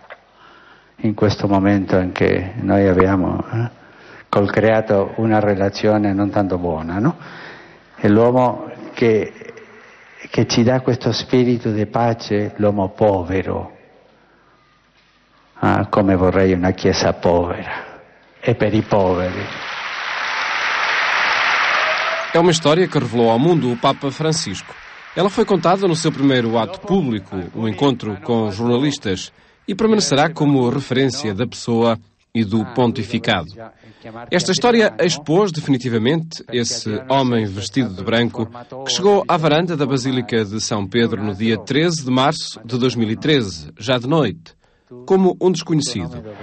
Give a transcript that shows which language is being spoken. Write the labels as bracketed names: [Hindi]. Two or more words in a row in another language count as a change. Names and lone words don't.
[Italian] In questo momento anche noi abbiamo col creato una relazione non tanto buona, no? È l'uomo che ci dà questo spirito di pace, l'uomo povero. Come vorrei una chiesa povera e per i poveri. [Portuguese] É uma história que revelou ao mundo o Papa Francisco. Ela foi contada no seu primeiro ato público, um encontro com jornalistas, e permanecerá como referência da pessoa e do pontificado. Esta história expôs definitivamente esse homem vestido de branco que chegou à varanda da Basílica de São Pedro no dia 13 de março de 2013, já de noite, como um desconhecido.